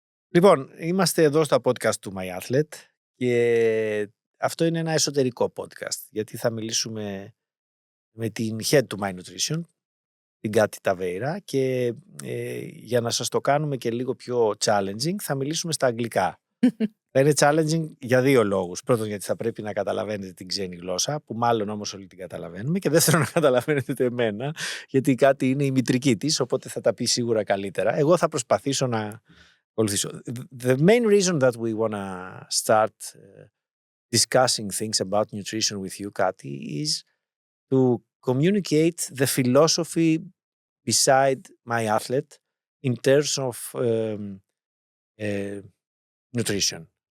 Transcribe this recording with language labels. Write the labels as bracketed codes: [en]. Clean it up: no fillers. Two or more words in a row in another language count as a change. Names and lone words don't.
[el] Λοιπόν, είμαστε εδώ στο podcast του myathlete και αυτό είναι ένα εσωτερικό podcast, γιατί θα μιλήσουμε με την head του My Nutrition, την Katy Taveira, και για να σας το κάνουμε και λίγο πιο challenging θα μιλήσουμε στα αγγλικά. Θα είναι challenging για δύο λόγους. Πρώτον, γιατί θα πρέπει να καταλαβαίνετε την ξένη γλώσσα, που μάλλον όμως όλοι την καταλαβαίνουμε, και δεύτερον, να καταλαβαίνετε εμένα, γιατί κάτι είναι η μητρική της, οπότε θα τα πει σίγουρα καλύτερα. Εγώ θα προσπαθήσω να ακολουθήσω. [en] The main reason that we want to start discussing things about nutrition with you, Katy, is to communicate the philosophy beside myathlete in terms of nutrition.